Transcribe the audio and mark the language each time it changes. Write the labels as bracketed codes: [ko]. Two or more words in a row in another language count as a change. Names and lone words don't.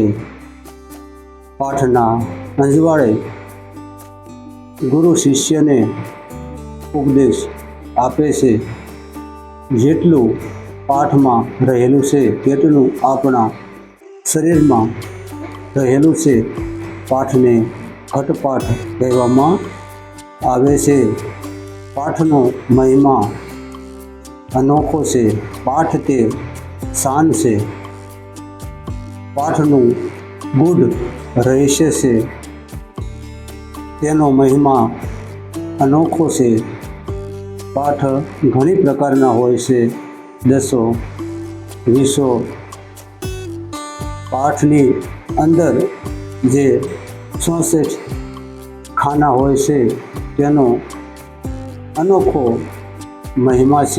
[gu] પાઠના અંજવાડે ગુરુ શિષ્ય ને ઉપદેશ આપે સે જેટલું પાઠ મેં રહેલું સે તેટલું અપના શરીર મેં રહેલું સે પાઠ ને ઘટપાઠ કહેવામાં આવે છે। પાઠનો મહિમા અનોખો છે। પાઠ તે શાન છે। પાઠનું ગુડ રહસ્ય છે। તેનો મહિમા અનોખો છે। પાઠ ઘણી પ્રકારના હોય છે, 10 20 પાઠની અંદર જે 64 ખાના હોય છે તેનો અનોખો મહિમા છે।